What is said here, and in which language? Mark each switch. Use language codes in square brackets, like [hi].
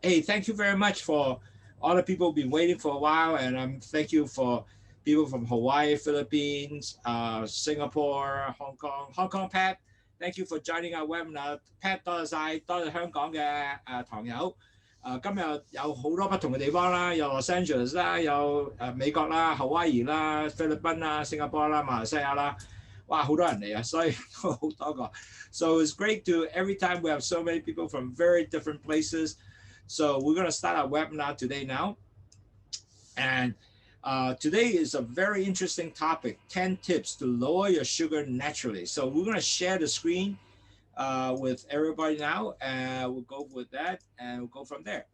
[en] Hey, thank you very much for all the people who've been waiting for a while. And thank you for people from Hawaii, Philippines, Singapore, Hong Kong. Hong Kong, Pat, thank you for joining our webinar. [yue] Pat, 多謝晒，多謝香港嘅朋友。今日有好多不同嘅地方啦，有 Los Angeles 啦，有美國啦、夏威夷啦、菲律賓啦、新加坡啦、馬來西亞啦。哇，好多人嚟啊，所以好多個。 [en] So it's great to every time we have so many people from very different places. So we're going to start our webinar today now. And today is a very interesting topic, 10 tips to lower your sugar naturally. So we're going to share the screen with everybody now, and we'll go with that and we'll go from there.